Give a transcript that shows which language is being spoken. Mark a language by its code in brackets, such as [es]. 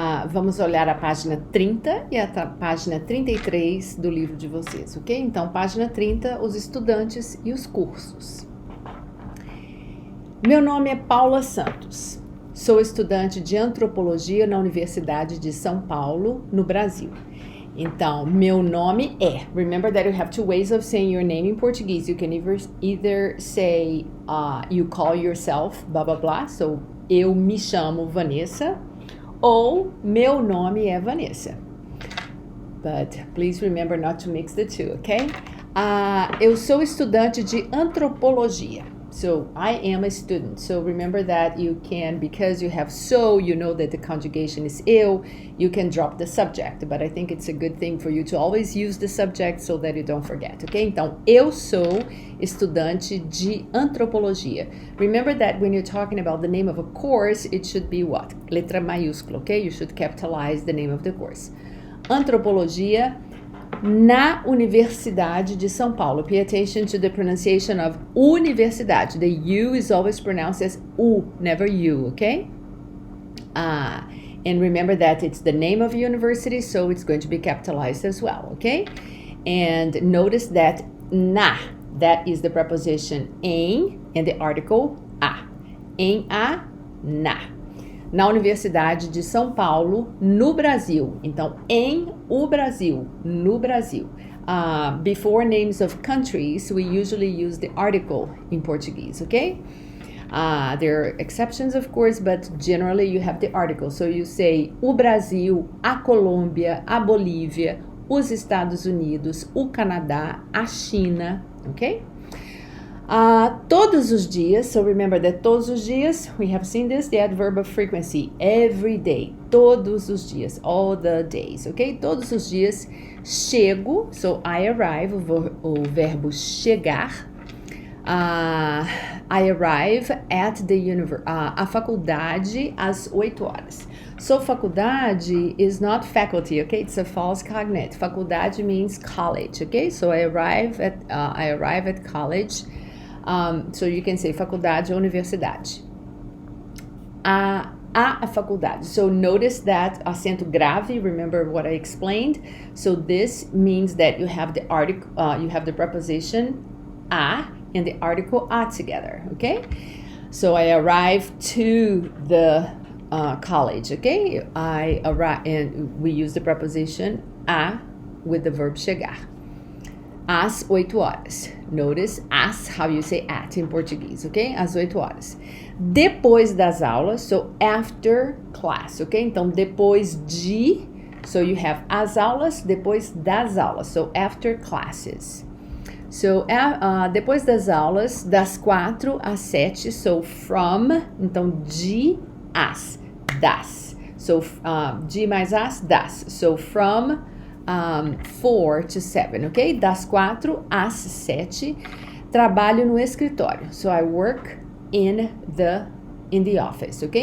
[pt] Vamos olhar a página 30 e a página 33 do livro de vocês, ok? Então, página 30, os estudantes e os cursos. Meu nome é Paula Santos. Sou estudante de antropologia na Universidade de São Paulo, no Brasil. Então, meu nome é. [en] Remember that you have two ways of saying your name in Portuguese. You can either say you call yourself blah blah blah. [pt] So, eu me chamo Vanessa. Ou meu nome é Vanessa. [en] But please remember not to mix the two, okay? [pt] Eu sou estudante de antropologia. [en] So, I am a student. So, remember that you can, because you have so, you know that the conjugation is eu, you can drop the subject. But I think it's a good thing for you to always use the subject so that you don't forget, okay? [pt] Então, eu sou estudante de antropologia. [en] Remember that when you're talking about the name of a course, it should be what? [pt] Letra maiúscula, [en] okay? You should capitalize the name of the course. [pt] Antropologia na Universidade de São Paulo. [en] Pay attention to the pronunciation of universidade. The U is always pronounced as U, never you, okay? And remember that it's the name of a university, so it's going to be capitalized as well, okay? And notice that na, that is the preposition em and the article a. [pt] Em a, na. Na Universidade de São Paulo, no Brasil. Então, em o Brasil, no Brasil. [en] Before names of countries, we usually use the article in Portuguese, okay? There are exceptions, of course, but generally you have the article. So you say [pt] o Brasil, a Colômbia, a Bolívia, os Estados Unidos, o Canadá, a China, [en] okay? [pt] Todos os dias, [en] so remember that todos os dias, we have seen this, the adverb of frequency, every day, todos os dias, all the days, ok? [pt] Todos os dias, chego, [en] so I arrive, [pt] o verbo chegar, [en] I arrive at [pt] a faculdade às 8 horas. [en] So faculdade is not faculty, okay? It's a false cognate. Faculdade means college, okay? So I arrive at college. So you can say [pt] faculdade ou universidade. A faculdade. [en] So notice that acento grave, remember what I explained? So this means that you have the article, you have the preposition a and the article a together, okay? So I arrive to the college, okay? I arrive, and we use the preposition a with the verb chegar. [pt] Às 8 horas. [en] Notice as, how you say at in Portuguese, ok? [pt] Às 8 horas. Depois das aulas, [en] so after class, [pt] ok? Então, depois de, [en] so you have [pt] as aulas, depois das aulas, [en] so after classes. [pt] So, depois das aulas, das 4 às 7, [en] so from, [pt] então, de as, das. [en] So, [pt] de mais as, das. [en] So, from 4 to 7, ok? [pt] Das 4 às 7, trabalho no escritório. [en] So I work in the office, ok?